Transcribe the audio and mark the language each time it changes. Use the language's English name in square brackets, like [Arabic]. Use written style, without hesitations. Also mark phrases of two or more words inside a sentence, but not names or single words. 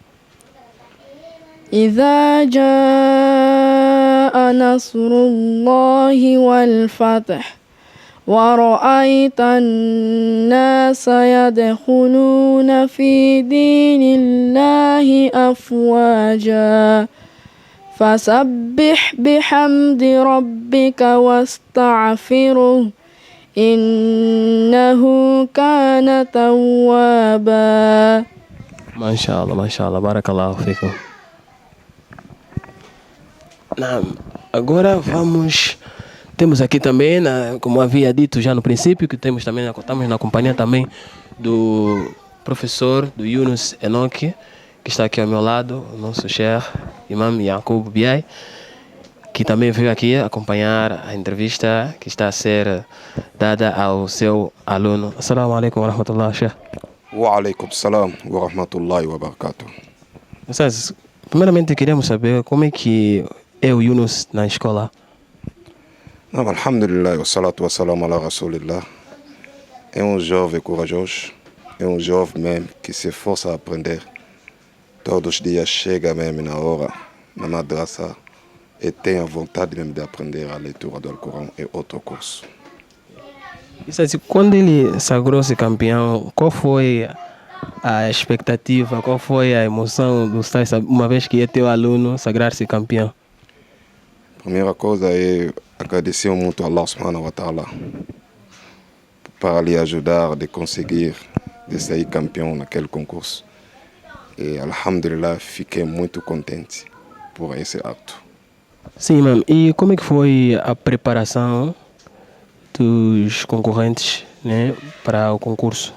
[Arabic] إذا جاء نصر الله والفتح ورأيت الناس يدخلون في دين الله أفواجا فسبح بحمد ربك واستغفره إنه كان توابا. ما شاء الله, بارك الله فيكم. [Portuguese] Agora temos aqui também, como havia dito já no princípio, que estamos na companhia também do professor, do Yunus Enoque, que está aqui ao meu lado, o nosso Sheikh Imam Yacoub Biai, que também veio aqui acompanhar a entrevista que está a ser dada ao seu aluno. [Arabic] السلام عليكم ورحمة الله, Sheikh. وعليكم السلام ورحمة الله وبركاته. [Portuguese] Primeiramente queremos saber como é que é o Yunus na escola? Não, [Arabic] الحمد لله والصلاة والسلام على رسول الله. [Portuguese] É um jovem corajoso, é um jovem mesmo que se força a aprender. Todos os dias chega mesmo na hora, na madraça, e tem a vontade mesmo de aprender a leitura do Alcorão e outro curso. Isso assim, quando ele sagrou-se campeão, qual foi a expectativa, qual foi a emoção do Ustaz, uma vez que é teu aluno sagrar-se campeão? Primeira coisa é agradecer muito a [Arabic] الله سبحانه وتعالى [Portuguese] para lhe ajudar de conseguir de sair campeão naquele concurso. E alhamdulillah, fiquei muito contente por esse ato. Sim, mano. E como é que foi a preparação dos concorrentes, né, para o concurso?